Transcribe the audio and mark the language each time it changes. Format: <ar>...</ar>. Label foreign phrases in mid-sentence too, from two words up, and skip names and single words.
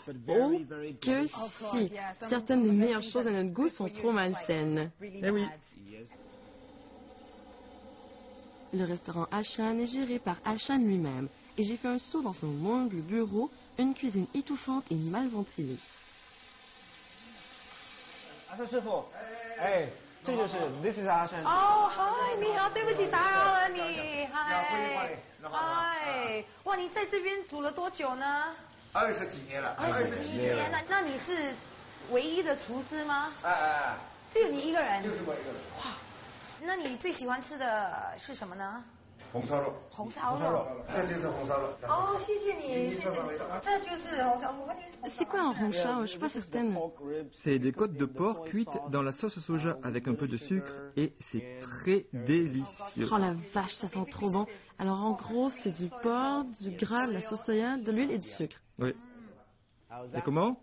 <fr>Oh, que si. Certaines des meilleures choses à notre goût sont trop malsaines. Eh oui. Le restaurant Ashan est géré par Ashan lui-même et j'ai fait un saut dans son humble bureau, une cuisine étouffante et mal ventilée.</fr> <en>This is Ashan. Oh, hi，</en> <zh>你好，对不起打扰了你。嗨，嗨，哇，你在这边煮了多久呢 20几年了。 20几年了，那你是唯一的厨师吗？只有你一个人？就是我一个人。哇，那你最喜欢吃的是什么呢？红烧肉。红烧肉。这就是红烧肉。哦，谢谢你，谢谢你，这就是红烧肉。</zh> <fr>C'est quoi un ronchao? Je suis pas certaine. C'est des côtes de porc cuites dans la sauce soja avec un peu de sucre et c'est très délicieux. Oh la vache, ça sent trop bon. Alors en gros, c'est du porc, du gras, de la sauce soja, de l'huile et du sucre. Oui. Et comment?</fr>